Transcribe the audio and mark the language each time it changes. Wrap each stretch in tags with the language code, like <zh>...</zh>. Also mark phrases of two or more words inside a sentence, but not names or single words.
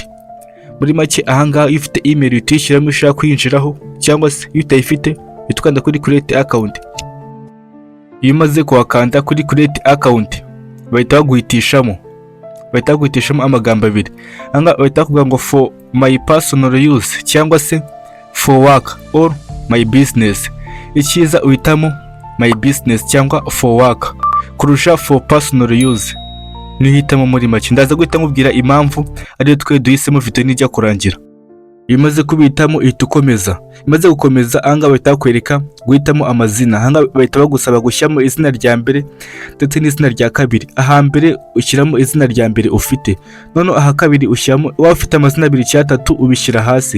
<rw>Muri make ahangaha iyo ufite email utishyiramo ushaka kwinjiraho, cyangwa se iyo utayifite uhita ukanda kuri</rw> <en>create account.</en> <rw>Iyo umaze kuhakanda kuri</rw> <en>create account</en> <rw>bahita baguhitishamo amagambo abiri. Ahangaha bahita bakubwira ngo</rw> <en>for my personal use</en> <rw>cyangwa se</rw> <en>for work or my business.</en> <rw>Icyiza uhitamo</rw> <en>my business</en> <rw>cyangwa</rw> <en>for work</en> <rw>kurusha</rw> <en>for personal use.</en> <rw>Nihitamo muri make. Ndaza guhita nkubwira impamvu ariyo twe duhisemo video nijya kurangira. Iyo umaze kubitamo ihita ukomeza. Imaze gukomeza ahangaha bahita bakwereka guhitamo amazina. Ahangaha bahita bagusaba gushyiramo izina rya mbere ndetse n'izina rya kabiri. Aha mbere ushyiramo izina rya mbere ufite, none aha kabiri ushyiramo, waba ufite amazina 2 cyangwa 3 ubishyira hasi.</rw>